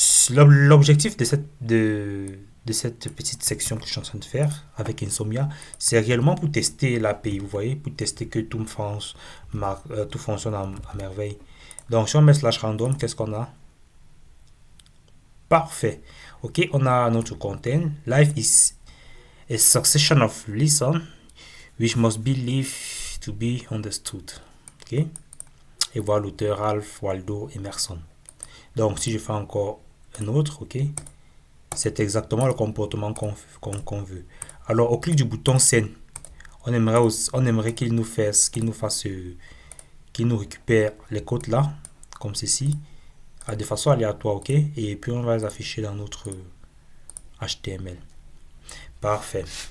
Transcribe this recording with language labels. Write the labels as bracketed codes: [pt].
[fr] L'objectif de cette petite section que je suis en train de faire avec Insomnia, c'est réellement pour tester l'API, vous voyez, pour tester que tout fonctionne à merveille. Donc, si on met /random, qu'est-ce qu'on a? Parfait. Ok, on a notre content. [en] Life is a succession of lessons which must be lived to be understood. [fr] Ok, et voilà l'auteur Ralph Waldo Emerson. Donc, si je fais encore un autre, ok, c'est exactement le comportement qu'on veut. Alors, au clic du bouton Send, on aimerait qu'il nous récupère les codes là, comme ceci, de façon aléatoire, ok, et puis on va les afficher dans notre HTML. Parfait.